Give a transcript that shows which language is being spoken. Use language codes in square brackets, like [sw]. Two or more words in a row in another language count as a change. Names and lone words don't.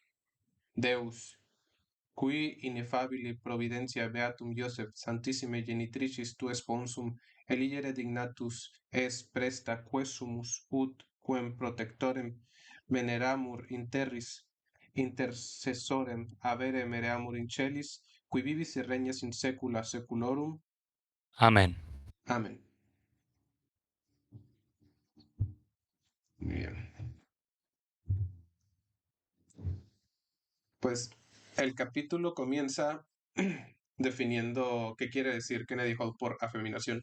[la] Deus, qui ineffabili providentia beatum Iosef Santissime genitricis tue sponsum eligere dignatus es presta quesumus ut quem protectorem veneramur in terris intercessorem avere mereamur in celis, qui vivis et regnas in saecula saeculorum. Amen. [es] Amén. Bien. Pues el capítulo comienza definiendo qué quiere decir Kennedy Hall por afeminación.